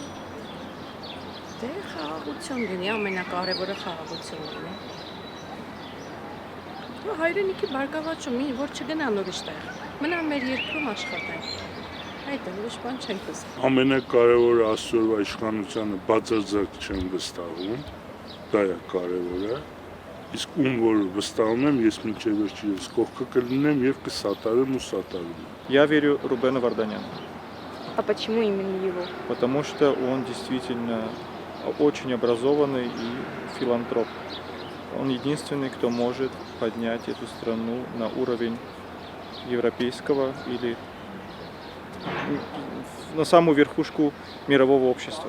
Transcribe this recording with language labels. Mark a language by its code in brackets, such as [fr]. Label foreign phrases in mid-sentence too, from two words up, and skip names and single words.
[hy] Դե խաղաղություն լինի, ամենակարևորը խաղաղությունն է։ Հայրենիքի բարգավաճում, որ չգնան ուրիշ տեղ, մնան մեր երկրում աշխատեն, այդ է, ուրիշ բան չենք ուզում։ Ամենակարևորը այսօրվա իշխանությանը բացարձակ չեմ վստահում, դա է կարևորը, իսկ ում որ վստահում եմ, ես մինչև վերջինս կողքը կլինեմ և կսատարեմ ու սատարում եմ։ [ru] Я верю Рубену Варданяну. А почему именно его? Потому что он действительно очень образованный и филантроп. Он единственный, кто может поднять эту страну на уровень европейского или на самую верхушку мирового общества.